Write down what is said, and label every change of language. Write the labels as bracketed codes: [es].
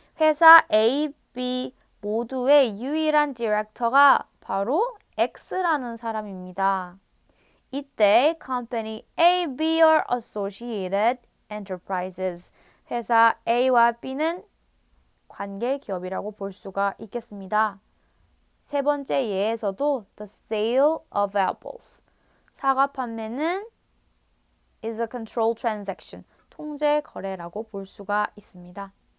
[ko] 회사 A, B 모두의 유일한 디렉터가 바로 X라는 사람입니다. [en] 이때 Company A, B are associated enterprises. [ko] 회사 A와 B는 관계 기업이라고 볼 수가 있겠습니다. 세 번째 예에서도 [en] the sale of apples, [ko] 사과 판매는 [en] is a control transaction, [ko] 통제 거래라고 볼 수가 있습니다.